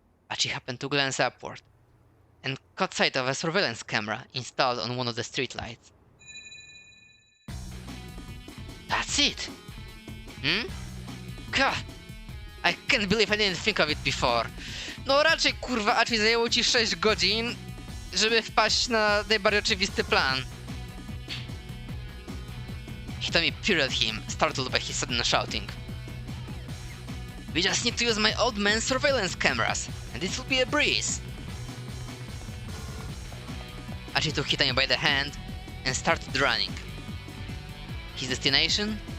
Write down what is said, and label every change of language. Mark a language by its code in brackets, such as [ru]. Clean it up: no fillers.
[en] Hachi happened to glance upward, and caught sight of a surveillance camera installed on one of the streetlights. That's it! God! I can't believe I didn't think of it before. [pl] No raczej kurwa, Hachi zajęło ci 6 godzin, żeby wpaść na najbardziej oczywisty plan. [en] Hitami peered at him, startled by his sudden shouting. We just need to use my old man's surveillance cameras, and this will be a breeze. Hachi took Hitami by the hand and started running. His destination?